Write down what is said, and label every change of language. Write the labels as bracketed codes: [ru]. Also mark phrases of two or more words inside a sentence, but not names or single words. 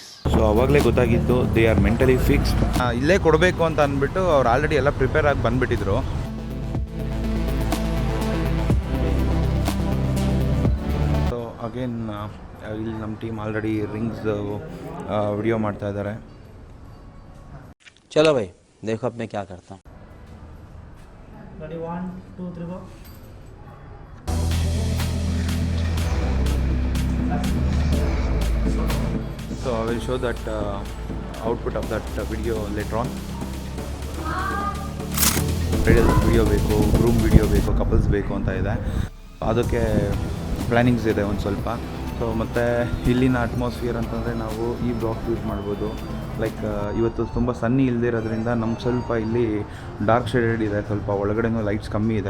[kn] ಸೊ ಅವಾಗಲೇ ಗೊತ್ತಾಗಿದ್ದು [en] they are mentally fixed. [kn] ಇಲ್ಲೇ ಕೊಡಬೇಕು ಅಂತ ಅಂದ್ಬಿಟ್ಟು ಅವ್ರು ಆಲ್ರೆಡಿ ಎಲ್ಲ ಪ್ರಿಪೇರ್ ಆಗಿ ಬಂದುಬಿಟ್ಟಿದ್ರು. [en] so again [kn] ಇಲ್ಲಿ ನಮ್ಮ [en] team already rings video [kn] ಮಾಡ್ತಾ ಇದ್ದಾರೆ. [hi] चलो भाई देखो अब मैं क्या करता हूँ. [en] Ready, 1, 2, 3, go. So I will show that output of that video later on. bridal video [kn] ಬೇಕು, [en] groom video [kn] ಬೇಕು, ಕಪಲ್ಸ್ ಬೇಕು ಅಂತ ಇದೆ. ಅದಕ್ಕೆ ಪ್ಲ್ಯಾನಿಂಗ್ಸ್ ಇದೆ ಒಂದು ಸ್ವಲ್ಪ. ಸೊ ಮತ್ತು ಇಲ್ಲಿನ ಅಟ್ಮಾಸ್ಫಿಯರ್ ಅಂತಂದರೆ ನಾವು ಈ [en] black use [kn] ಮಾಡ್ಬೋದು. ಲೈಕ್ ಇವತ್ತು ತುಂಬ ಸನ್ನಿ ಇಲ್ಲದಿರೋದ್ರಿಂದ ನಮ್ಗೆ ಸ್ವಲ್ಪ ಇಲ್ಲಿ [en] dark shaded [kn] ಇದೆ, ಸ್ವಲ್ಪ ಒಳಗಡೆನೂ ಲೈಟ್ಸ್ ಕಮ್ಮಿ ಇದೆ.